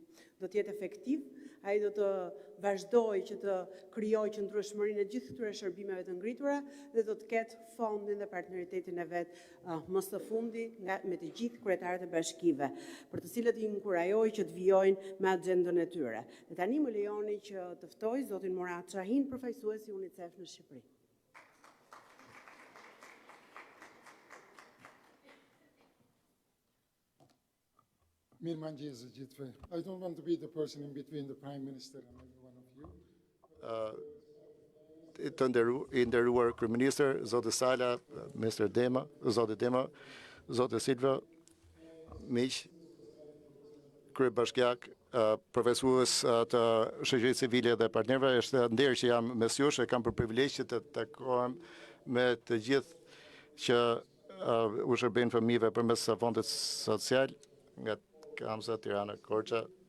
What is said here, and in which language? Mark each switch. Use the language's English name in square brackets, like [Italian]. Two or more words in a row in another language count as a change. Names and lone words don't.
[Albanian] Do të jetë efektiv, ai do të vazhdojë që të krijojë qëndrueshmërinë e gjithë këtyre shërbimeve të ngritura dhe do të ketë fondin dhe partneritetin e vet më së fundi me të gjithë kryetarët e bashkive, për të cilët i inkurajoj që të vijojnë me agjendën e tyre. Dhe tani më lejoni që të ftoj zotin Murat Shahin, përfaqësuesi i UNICEF në Shqipëri. Mirëmëngjes gjithëve. [English] I don't want to be the person in between the Prime Minister and every one of you. [Albanian] Të nderuar kryeministër, zotë Sala, Mr. Dema, zotë Dema, zotë Silva, miq, kryebashkiak, profesues të shoqërisë civile dhe partnerëve, është nder që jam mes jush e kam për privilegj që të takohem me të gjithë që u shërbejnë fëmijëve përmes Fondit Social nga Kamsa, Tirana, Korça.